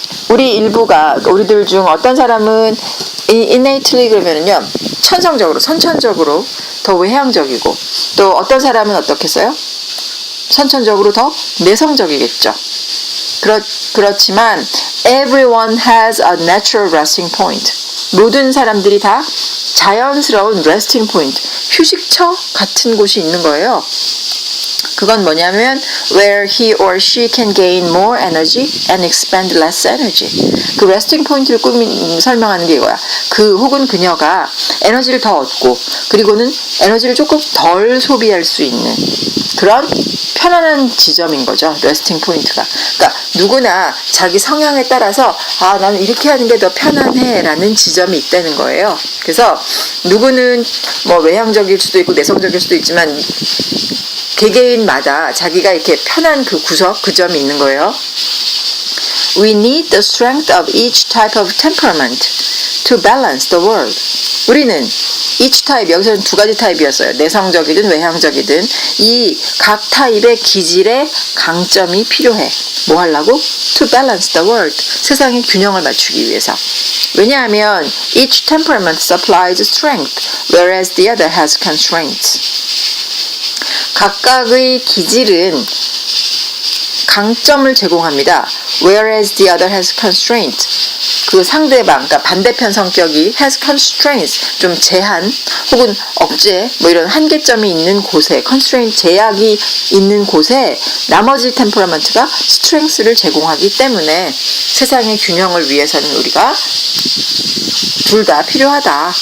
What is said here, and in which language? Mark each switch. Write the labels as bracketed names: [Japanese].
[Korean] 우리 일부가, 우리들 중 어떤 사람은 innately 그러면은요, 천성적으로, 선천적으로 더 외향적이고, 또 어떤 사람은 어떻겠어요? 선천적으로 더 내성적이겠죠. 그렇지만 [English] everyone has a natural resting point. [Korean] 모든 사람들이 다 자연스러운 resting point, 휴식처 같은 곳이 있는 거예요. 그건 뭐냐면 [English] where he or she can gain more energy and expend less energy. [Korean] 그 resting point를 설명하는 게 이거야. 그 혹은 그녀가 에너지를 더 얻고 그리고는 에너지를 조금 덜 소비할 수 있는 그런 편안한 지점인 거죠. resting point가. 그러니까 누구나 자기 성향에 따라서 아 나는 이렇게 하는 게 더 편안해 라는 지점이 있다는 거예요. 그래서 누구는 뭐 외향적일 수도 있고 내성적일 수도 있지만 개개인마다 자기가 이렇게 편한 그 구석, 그 점이 있는 거예요. [English] We need the strength of each type of temperament to balance the world. [Korean] 우리는 [English] each type, [Korean] 여기서는 두 가지 타입이었어요. 내성적이든 외향적이든 이 각 타입의 기질의 강점이 필요해. 뭐 하려고? [English] To balance the world. [Korean] 세상의 균형을 맞추기 위해서. 왜냐하면 [English] each temperament supplies strength, whereas the other has constraints. [Korean] 각각의 기질은 강점을 제공합니다. [English] Whereas the other has constraint. [Korean] 그 상대방, 그러니까 반대편 성격이 [English] has constraints, [Korean] 좀 제한 혹은 억제, 뭐 이런 한계점이 있는 곳에, constraint, 제약이 있는 곳에 나머지 템퍼러먼트가 strength를 제공하기 때문에 세상의 균형을 위해서는 우리가 둘 다 필요하다.